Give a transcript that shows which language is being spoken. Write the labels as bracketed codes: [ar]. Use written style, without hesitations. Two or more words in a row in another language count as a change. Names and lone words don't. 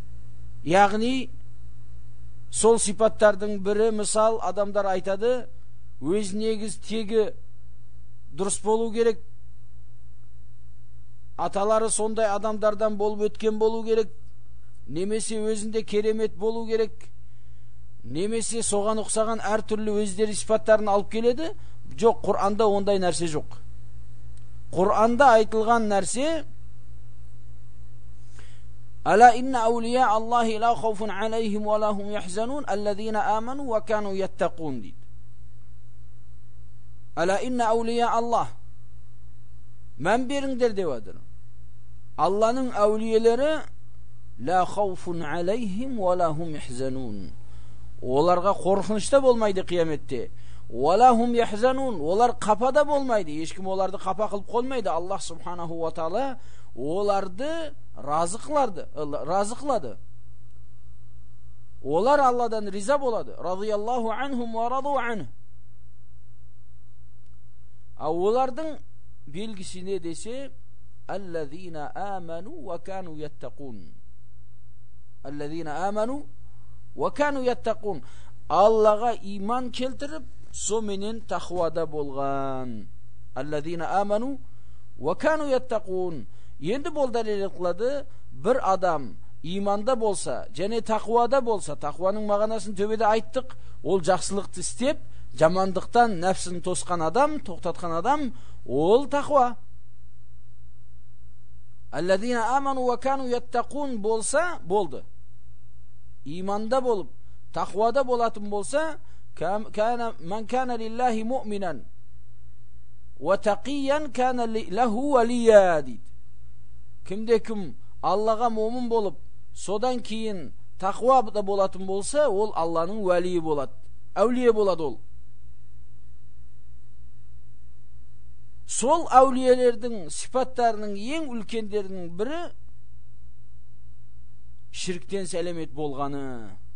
[kk] Яғни Сол сипаттардың бірі, мысал, адамдар айтады, өз негіз тегі дұрыс болу керек, аталары сондай адамдардан болып өткен болу керек, немесе өзінде керемет болу керек, немесе соған ұқсаған әртүрлі өздері сипаттарын алып келеді. Жоқ, Құр'анда ондай нәрсе жоқ. Құр'анда айтылған нәрсе: [ar] ألا إن أولياء الله لا خوف عليهم ولا هم يحزنون الذين آمنوا وكانوا يتقون дейді. ألا إن أولياء الله, [kk] мән беріңдер деп жатыр. Алланың әулиелері [ar] لا خوف عليهم ولا هم يحزنون. [kk] Оларға қорқынышта болмайды қияметте. [ar] ولا هم يحزنون. [kk] Олар қапада болмайды. Ешкім оларды қапа қылып қоймайды. Аллах [ar] سبحانه وتعالى [kk] оларды разы қылады. Олар Алладан риза болады. [ar] رضي الله عنهم ورضوا عنه. [kk] Олардың белгісі не десе: [ar] الذين آمنوا وكانوا يتقون. الذين آمنوا وكانوا يتقون. [kk] Аллаға иман келтіріп, соменен тақуада болған. [ar] الذين آمنوا وكانوا يتقون. [kk] Енді бол дәлел қылады, бір адам иманда болса, және тақуада болса, тақуаның мағынасын төбеде айттық, ол жақсылықты істеп, жамандықтан нәпсін тосқан адам, тоқтатқан адам, ол тақуа. [ar] الذين آمنوا وكانوا يتقون [kk] болса, болды. Иманда болып, тақуада болатын болса, [ar] من كان لله مؤمنا وتقيا كان له وليا дейді. [kk] Кімде-кім Аллаға момын болып, содан кейін тақуада болатын болса, ол Алланың уәлиі болады, әулие болады ол. Сол әулиелердің сипаттарының ең үлкендерінің бірі ширктен сәлемет болғаны.